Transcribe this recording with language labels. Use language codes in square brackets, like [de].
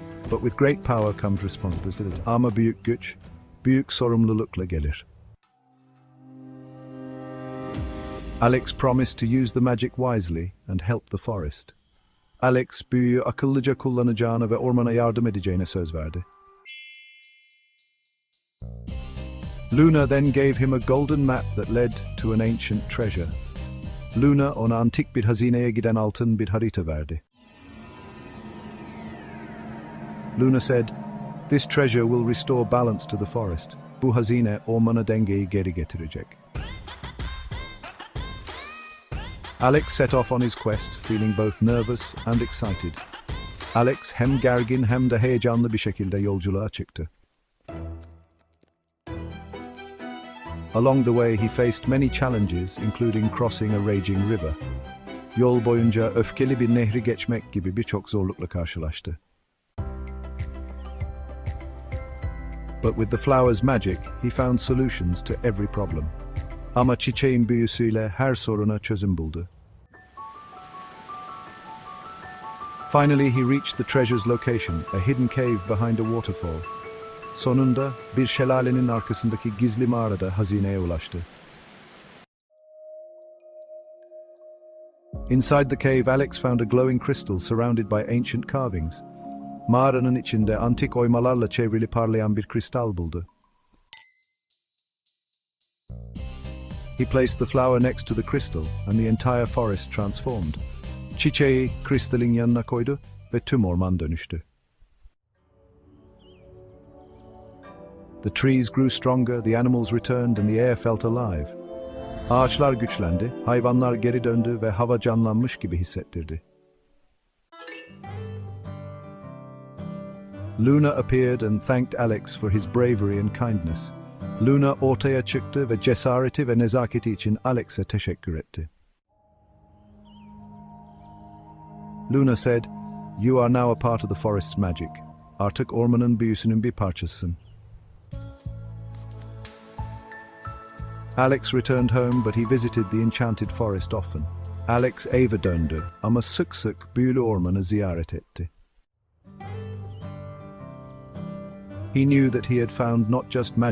[en] But with great power comes responsibility. [tr] Ama büyük güç, büyük sorumlulukla gelir. [en] Alex promised to use the magic wisely and help the forest. [tr] Alex, büyüyü akıllıca kullanacağını ve ormana yardım edeceğine söz verdi. [en] Luna then gave him a golden map that led to an ancient treasure. [tr] Luna ona antik bir hazineye giden altın bir harita verdi. [en] Luna said, "This treasure will restore balance to the forest." [tr] Bu hazine ormana dengeyi geri getirecek. [en] Alex set off on his quest, feeling both nervous and excited. [tr] Alex hem gergin hem de heyecanlı bir şekilde yolculuğa çıktı. [en] Along the way, he faced many challenges, including crossing a raging river. [tr] Yol boyunca öfkeli bir nehri geçmek gibi birçok zorlukla karşılaştı. [en] But with the flower's magic, he found solutions to every problem. [tr] Ama çiçeğin büyüsüyle her soruna çözüm buldu. [en] Finally, he reached the treasure's location, a hidden cave behind a waterfall. [tr] Sonunda bir şelalenin arkasındaki gizli mağarada hazineye ulaştı. [en] Inside the cave, Alex found a glowing crystal surrounded by ancient carvings. [tr] Mağaranın içinde antik oymalarla çevrili parlayan bir kristal buldu. [en] He placed the flower next to the crystal and the entire forest transformed. [tr] Çiçeği kristalin yanına koydu ve tüm orman dönüştü. [en] The trees grew stronger, the animals returned and the air felt alive. [tr] Ağaçlar güçlendi, hayvanlar geri döndü ve hava canlanmış gibi hissettirdi. [en] Luna appeared and thanked Alex for his bravery and kindness. [tr] Luna ortaya çıktı ve cesareti ve nezaketi için Alex'e teşekkür etti. [en] Luna said, "You are now a part of the forest's magic. [tr] Artık ormanın büyüsünün bir parçasısın." [en] Alex returned home, but he visited the enchanted forest often. [tr] Alex eve döndü ama sık sık büyülü ormanı ziyaret etti. [en] He knew that he had found not just magic, but a lifelong adventure. [tr] Sadece büyü değil,